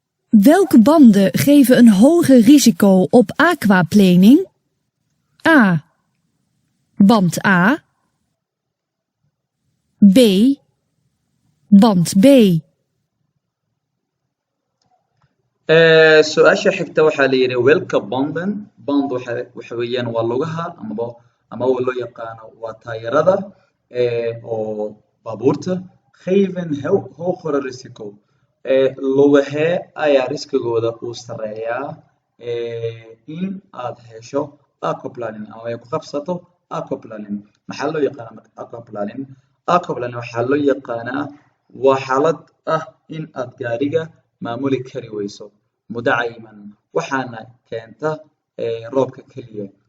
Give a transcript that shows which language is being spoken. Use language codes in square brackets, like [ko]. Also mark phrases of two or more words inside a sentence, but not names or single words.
[nl] Welke banden geven een hoger risico op aquaplaning? A. Band A. B. Band B. [so] Eh, su-aasha xigta waxaa la yidhi, [nl] welke banden? [so] Band waxa, waxa weeyaan waa lugaha, amaba, ama loo yaqaano waa taayirada, eh, oo baabuurta. [nl] Geven ho-, hogere risico. [so] Eh, lugahee ayaa riskigooda uu sarreeyaa, eh, in aad hesho aquaplaning, ama ay ku qabsato aquaplaning? Maxaa loo yaqaanaa marka aquaplaning? Aquaplaning waxaa loo yaqaanaa waa xaalad ah in aad gaariga maamuli kari weyso muddo cayiman, waxaana keenta, eh, roobka keliya.